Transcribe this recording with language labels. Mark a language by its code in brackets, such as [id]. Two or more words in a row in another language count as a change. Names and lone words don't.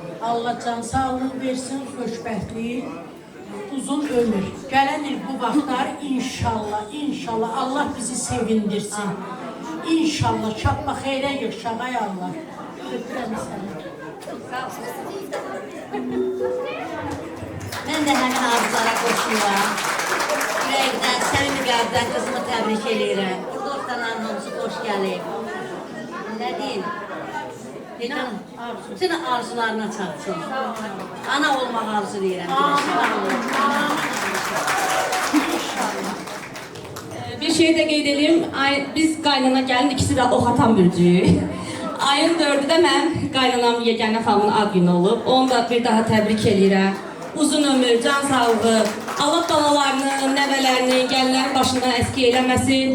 [az] Allah can sağlığı versin, xoşbəxtlik, uzun ömür. Gələn il bu vaxtlar inşallah Allah bizi sevindirsin. İnşallah çapma xeyrə yığışaq ay Allah. Öpürəm səni. [tr] Ben de hemen arzulara koşuyorum. Yürekten, sevimli kalpten kızımı tebrik ediyorum. Burada ortadan hamısı hoş gelip. Ne diyeyim? [az] Bütün arzularına çatsın. Ana olmak arzulayıram. Bir şey de qeyd edeyim. Biz qaynana gəlin ikisi də Oxatan bürcüyük. Ayın 4-də mən qaynanam Yeganə xanımın ad günü olub. Onu da bir daha təbrik edirəm. Uzun ömür, can sağlığı, Allah balalarını, nəvələrini, gəllərin başından əski eləməsin.